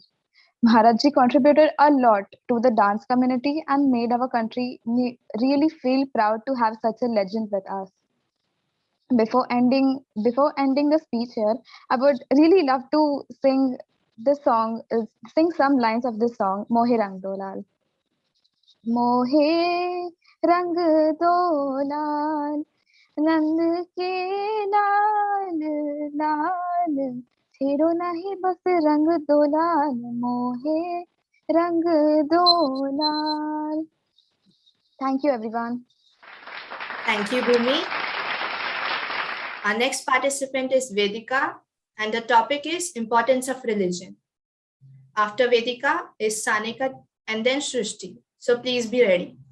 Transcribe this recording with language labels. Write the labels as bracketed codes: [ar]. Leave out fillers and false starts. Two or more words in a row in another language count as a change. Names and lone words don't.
[en] Maharaj Ji contributed a lot to the dance community and made our country really feel proud to have such a legend with us. Before ending the speech here, I would really love to sing some lines of this song, Mohe Rang Dolal. [hi] मोहे रंग दोलाल, नंद के लाल लाल, छेड़ो नहीं बस रंग दोलाल, मोहे रंग दोलाल. [en] Thank you, everyone. Thank you, Bhumi. Our next participant is Vedika and the topic is importance of religion. After Vedika is Sanika and then Shrishti. So please be ready.